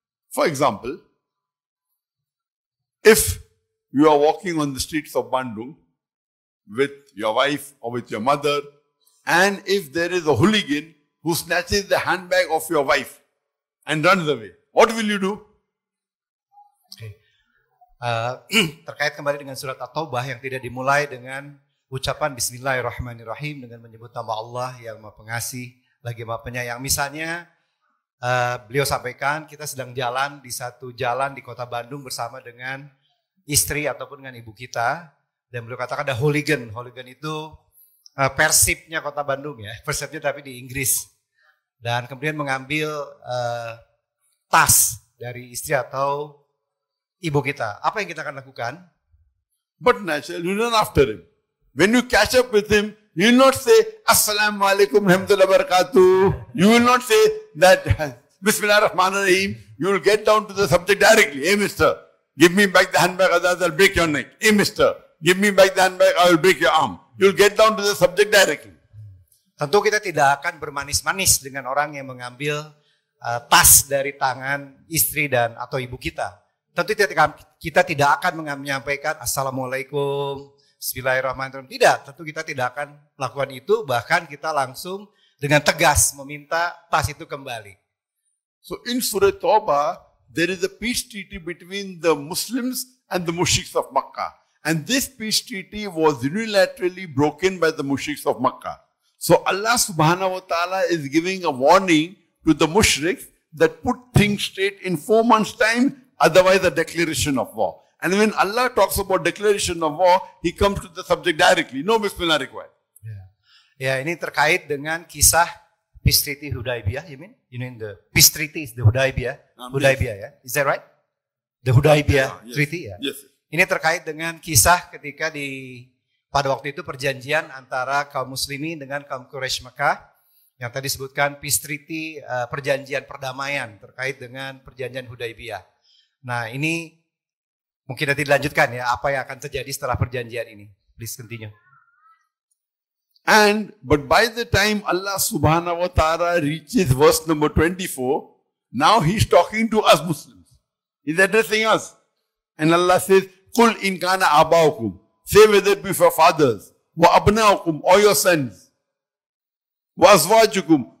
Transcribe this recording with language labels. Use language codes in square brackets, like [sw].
[en] For example, if you are walking on the streets of Bandung with your wife or with your mother, and if there is a hooligan who snatches the handbag of your wife and runs away, what will you do? Okay. [id] Terkait kembali dengan surat At-Taubah yang tidak dimulai dengan ucapan Bismillahirrahmanirrahim dengan menyebut nama Allah yang Maha Pengasih lagi Maha Penyayang. Misalnya beliau sampaikan kita sedang jalan di satu jalan di kota Bandung bersama dengan istri ataupun dengan ibu kita, dan beliau katakan ada hooligan. Hooligan itu Persibnya kota Bandung ya, Persibnya tapi di Inggris. Dan kemudian mengambil tas dari istri atau ibu kita. Apa yang kita akan lakukan? [en] But naturally, you run after him. When you catch up with him, you will not say, [ar] Assalamualaikum warahmatullahi wabarakatuh. [en] You will not say that, [ar] Bismillah ar-Rahman ar-Rahim. [en] You will get down to the subject directly. Hey, mister, give me back the handbag, otherwise I'll break your neck. Hey, mister, give me back the handbag, I will break your arm. You will get down to the subject directly. [id] Tentu kita tidak akan bermanis-manis dengan orang yang mengambil tas dari tangan istri dan atau ibu kita. Tentu kita tidak akan menyampaikan Assalamualaikum, Bismillahirrahmanirrahim. Tidak, tentu kita tidak akan melakukan itu. Bahkan kita langsung dengan tegas meminta tas itu kembali. [en] So in Surah Tawbah, there is a peace treaty between the Muslims and the mushriks of Makkah. And this peace treaty was unilaterally broken by the mushriks of Makkah. So Allah subhanahu wa ta'ala is giving a warning to the mushriks that put things straight in 4 months' time, otherwise a declaration of war. And when Allah talks about declaration of war, He comes to the subject directly. No Bismillah required. [id] Ya, ini terkait dengan kisah Peace Treaty Hudaybiyah, [en] you mean? You mean the Peace Treaty is the Hudaybiyah? Hudaybiyah, ya? Is that right? The Hudaybiyah Treaty, ya? Yes. [id] Ini terkait dengan kisah ketika pada waktu itu perjanjian antara kaum muslimin dengan kaum Quraisy Mekah yang tadi disebutkan Peace Treaty, perjanjian perdamaian terkait dengan perjanjian Hudaybiyah. Nah, ini mungkin nanti dilanjutkan ya, apa yang akan terjadi setelah perjanjian ini. [en] Please continue. But by the time Allah subhanahu wa ta'ala reaches verse number 24, now He's talking to us Muslims. He's addressing us. And Allah says, [ar] Qul in kana abaukum. [en] Say whether it be for fathers, [ar] wa abnaukum, [en] or your sons, [ar] wa azwajukum,